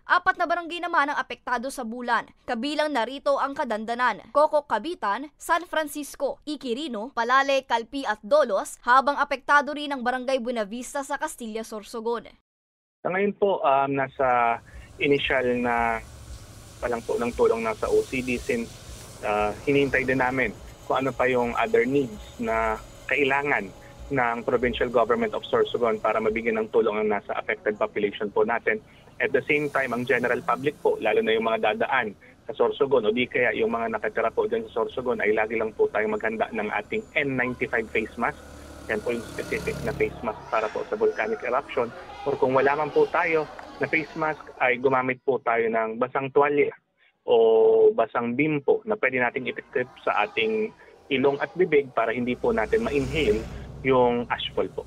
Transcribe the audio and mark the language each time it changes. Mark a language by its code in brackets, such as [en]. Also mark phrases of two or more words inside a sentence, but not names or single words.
[tl] 4 na barangay naman ang apektado sa Bulan, kabilang narito ang Kadandanan, Coco, Cabitan, San Francisco, Iquirino, Palale, Calpi at Dolos, habang apektado rin ang barangay Buenavista sa Castilla, Sorsogon. Sa ngayon po, nasa initial na palang po ng tulong nasa OCD since hinihintay din namin kung ano pa yung [en] other needs [tl] na kailangan ng Provincial Government of Sorsogon para mabigyan ng tulong ang nasa [en] affected population [tl] po natin. [en] At the same time, [tl] ang [en] general public [tl] po, lalo na yung mga dadaan sa Sorsogon o di kaya yung mga nakatira po dyan sa Sorsogon ay lagi lang po tayong maghanda ng ating [en] N95 face mask. [tl] Yan po yung specific na [en] face mask [tl] para po sa [en] volcanic eruption. [tl] Or kung wala man po tayo na [en] face mask [tl] ay gumamit po tayo ng basang tuwalya o basang bimpo na pwede natin i-equip sa ating ilong at bibig para hindi po natin ma-inhale yung ashfall po.